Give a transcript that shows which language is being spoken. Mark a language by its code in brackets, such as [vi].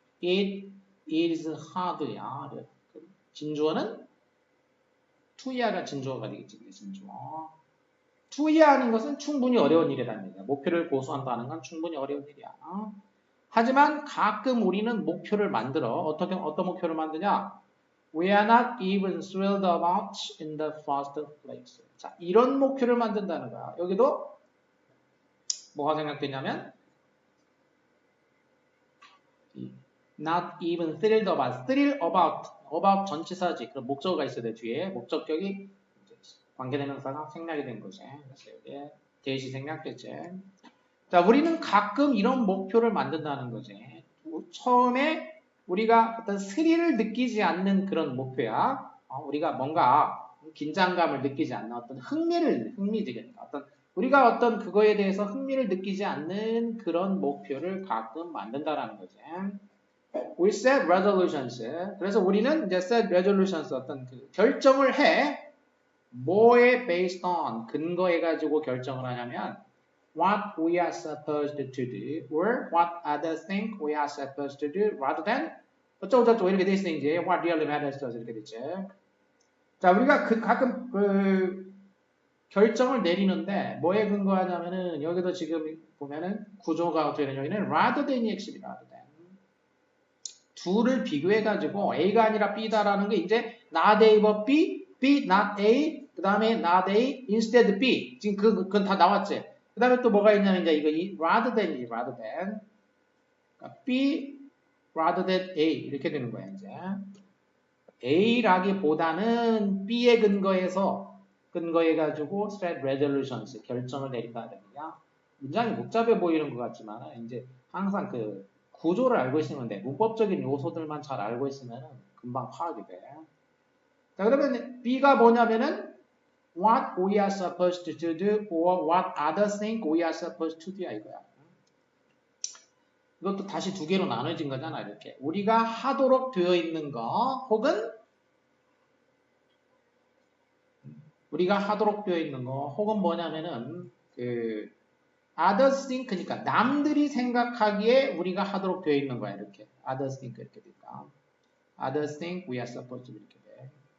[en] It is hard야. [ko] 진주어는 투이하가 진주어가 되겠지. 진주어. 투이하는 것은 충분히 어려운 일이라는 얘기야. 목표를 고수한다는 건 충분히 어려운 일이야. 하지만 가끔 우리는 목표를 만들어. 어떤 목표를 만드냐? [en] We are not even thrilled about in the first place. [ko] 자, 이런 목표를 만든다는 거야. 여기도 뭐가 생각되냐면 not even thrilled about, thrill about 전치사지. 그럼 목적어가 있어야 돼. 뒤에 목적격이 관계대명사가 생략이 된 거지. 그래서 여기에 대시 생략됐지. 자, 우리는 가끔 이런 목표를 만든다는 거지. 처음에 우리가 어떤 스릴을 느끼지 않는 그런 목표야. 우리가 뭔가 긴장감을 느끼지 않는 어떤 흥미지. 우리가 어떤 그거에 대해서 흥미를 느끼지 않는 그런 목표를 가끔 만든다라는 거지. [en] We set resolutions. [ko] 그래서 우리는 이제 set resolutions 어떤 그 결정을 해. 뭐에 [en] based on [ko] 근거해가지고 결정을 하냐면 [en] what we are supposed to do or what others think we are supposed to do rather than [ko] 어쩌고저쩌고 이렇게 돼 있어 이제 [en] what really matters to us [ko] 이렇게 됐죠. 자 우리가 가끔 결정을 내리는데 뭐에 근거하냐면은 여기도 지금 보면은 구조가 어떻게 되냐 여기는 rather than이 핵심이다. rather than. 둘을 비교해가지고 A가 아니라 B다라는 게 이제 not A but B, B not A, 그 다음에 not A, instead B. 지금 그건 다 나왔지. 그 다음에 또 뭐가 있냐면 이제 이거 rather than이지, rather than. 그러니까 B rather than A 이렇게 되는 거야 이제. A라기보다는 B에 근거해가지고 set resolutions 결정을 내린다는 얘기야. 문장이 복잡해 보이는 것 같지만 이제 항상 구조를 알고 있으면 돼. 문법적인 요소들만 잘 알고 있으면 금방 파악이 돼. 자, 그러면 B가 뭐냐면은 [en] what we are supposed to do or what others think we are supposed to do [ko] 야 이거야. 이것도 다시 두 개로 나눠진 거잖아. 이렇게 우리가 하도록 되어 있는 거 혹은 우리가 하도록 되어 있는 거 혹은 뭐냐면은 그 others think 그러니까 남들이 생각하기에 우리가 하도록 되어 있는 거야. [en] 이렇게 others think [ko] 이렇게 되니까 [en] others think we are supposed to [ko] 이렇게 돼.